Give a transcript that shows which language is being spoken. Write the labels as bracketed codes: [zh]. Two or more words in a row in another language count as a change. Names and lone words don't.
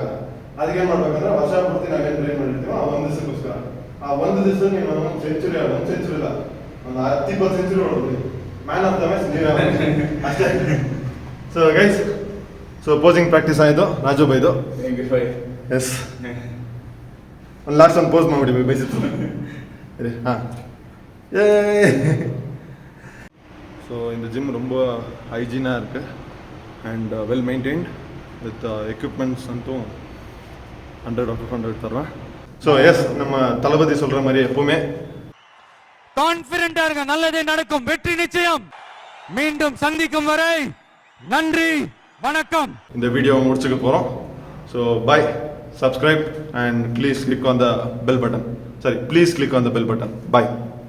[kn] ಅದಕ್ಕೆ ಏನು ಮಾಡ್ಬೇಕಂದ್ರೆ ವರ್ಷ ಪೂರ್ತಿ ನಾವೇನು ಟ್ರೈನ್ ಮಾಡಿರ್ತೀವೋ ಆ ಒಂದು ದಿವಸಕ್ಕೋಸ್ಕರ ಆ ಒಂದು ದಿವಸ ನೀವು ಒಂದು ಸೆಂಚುರಿ ಇಲ್ಲ ಒಂದು 10-20 ಸೆಂಚುರಿ ಹೊಡೋದು. [en] man of the match [kn] ನೀವೇ ಅಷ್ಟೇ. [en] so guys, so posing practice [kn] ಆಯಿತು ರಾಜು ಬೈದು. ಎಸ್, ಒಂದು ಲಾಸ್ಟ್ ಒಂದು ಪೋಸ್ ಮಾಡಿಬಿಡಿ ಬೈಸಿತ್ತು. ಹಾಂ. [ta] ஸோ இந்த ஜிம் ரொம்ப ஹைஜீனாக இருக்குது [en] and well maintained with equipments [ta] அந்தும் 100/100 தர்றேன். ஸோ எஸ், நம்ம தளபதி சொல்கிற மாதிரி எப்பவுமே கான்ஃபிடென்ட்டா இருங்க, நல்லதே நடக்கும், வெற்றி நிச்சயம். மீண்டும் சந்திக்கும் வரை நன்றி, வணக்கம். இந்த வீடியோவை முடிச்சுக்க போகிறோம். [en] so bye, subscribe and please click on the bell button. Sorry, please click on the bell button. Bye.